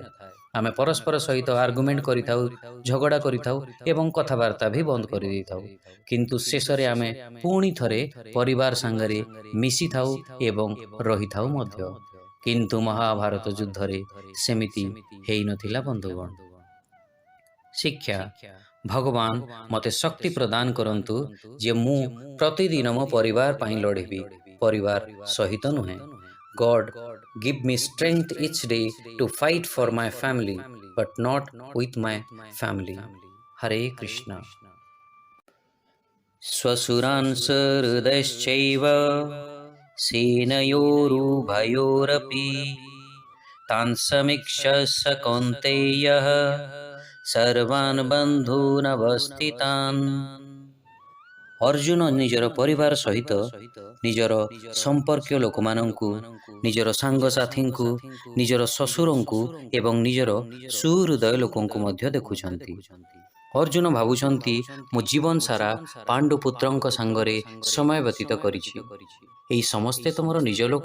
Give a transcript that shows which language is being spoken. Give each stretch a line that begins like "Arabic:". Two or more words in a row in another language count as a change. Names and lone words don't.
Odia: ଆମେ ପରସ୍ପର ସହିତ ଆର୍ଗୁମେଣ୍ଟ କରିଥାଉ, ଝଗଡ଼ା କରିଥାଉ ଏବଂ କଥାବାର୍ତ୍ତା ବି ବନ୍ଦ କରିଦେଇଥାଉ, କିନ୍ତୁ ଶେଷରେ ଆମେ ପୁଣି ଥରେ ପରିବାର ସାଙ୍ଗରେ ମିଶିଥାଉ ଏବଂ ରହିଥାଉ ମଧ୍ୟ। କିନ୍ତୁ ମହାଭାରତ ଯୁଦ୍ଧରେ ସେମିତି ହେଇନଥିଲା ବନ୍ଧୁଗଣ। ଶିକ୍ଷା, ଭଗବାନ ମୋତେ ଶକ୍ତି ପ୍ରଦାନ କରନ୍ତୁ ଯେ ମୁଁ ପ୍ରତିଦିନ ମୋ ପରିବାର ପାଇଁ ଲଢ଼ିବି, ପରିବାର ସହିତ ନୁହେଁ।
English: God, give me strength each day to fight for my family, but not with my family. Hare Krishna.
Sanskrit: स्वसुरान् सहृदश्चैव सेनयोरुभयोरपि तान् समीक्ष्य स कौन्तेयः सर्वान् बन्धूनवस्थितान्।
Odia: ଅର୍ଜୁନ ନିଜର ପରିବାର ସହିତ ନିଜର ସମ୍ପର୍କୀୟ ଲୋକମାନଙ୍କୁ, ନିଜର ସାଙ୍ଗସାଥୀଙ୍କୁ, ନିଜର ଶ୍ୱଶୁରଙ୍କୁ ଏବଂ ନିଜର ସୁହୃଦୟ ଲୋକଙ୍କୁ ମଧ୍ୟ ଦେଖୁଛନ୍ତି। ଅର୍ଜୁନ ଭାବୁଛନ୍ତି, ମୁଁ ଜୀବନ ସାରା ପାଣ୍ଡୁପୁତ୍ରଙ୍କ ସାଙ୍ଗରେ ସମୟ ବ୍ୟତୀତ କରିଛି, ଏହି ସମସ୍ତେ ତ ମୋର ନିଜ ଲୋକ।